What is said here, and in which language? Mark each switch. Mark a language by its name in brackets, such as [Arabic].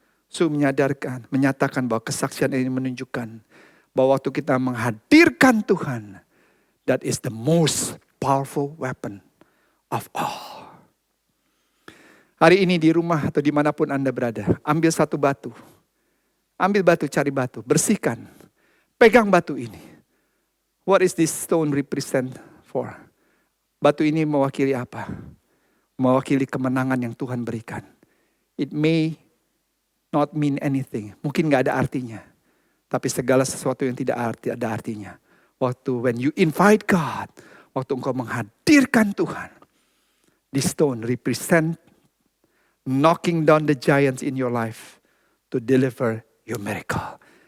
[Indonesian] Sue menyatakan bahwa kesaksian ini menunjukkan bahwa waktu kita menghadirkan Tuhan, [English] that is the most powerful weapon of all. [Indonesian] Hari ini di rumah atau dimanapun Anda berada, ambil satu batu. Ambil batu, cari batu, bersihkan. Pegang batu ini. [English] What is this stone represent for? [Indonesian] Batu ini mewakili apa? Mewakili kemenangan yang Tuhan berikan. [English] It may not mean anything. [Indonesian] Mungkin gak ada artinya. Tapi segala sesuatu yang tidak ada artinya. [English] When you invite God, [Indonesian] waktu engkau menghadirkan Tuhan, [English] this stone represent knocking down the giants in your life to deliver your miracle.